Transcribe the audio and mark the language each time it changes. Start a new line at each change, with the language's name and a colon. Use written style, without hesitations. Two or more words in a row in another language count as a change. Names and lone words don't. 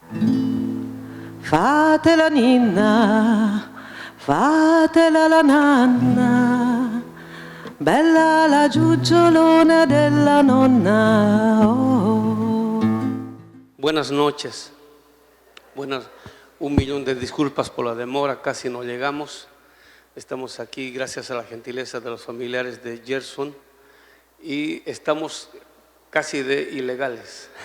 Italian: Fatela ninna, fatela la nanna, bella la giugiolona della nonna. Oh.
Spanish: Buenas noches. Un millón de disculpas por la demora, casi no llegamos. Estamos aquí gracias a la gentileza de los familiares de Gerson y estamos casi de ilegales.